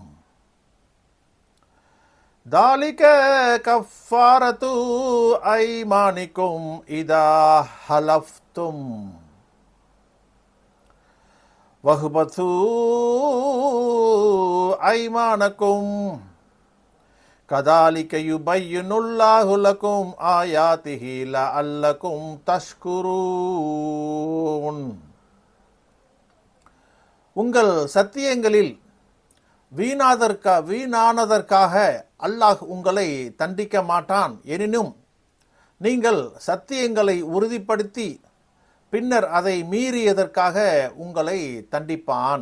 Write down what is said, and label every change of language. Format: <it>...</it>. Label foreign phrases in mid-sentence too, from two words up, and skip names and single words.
<ar>ذلك كفارة أيمانكم إذا حلفتم واحفظوا أيمانكم كذلك يبين الله لكم آياته لعلكم تشكرون.</ar> <ta>உங்கள் சத்தியங்களில் வீணானதற்காக அல்லாஹ் உங்களை தண்டிக்க மாட்டான். எனினும் நீங்கள் சத்தியங்களை உறுதிப்படுத்தி பின்னர் அதை மீறியதற்காக உங்களை தண்டிப்பான்.</ta>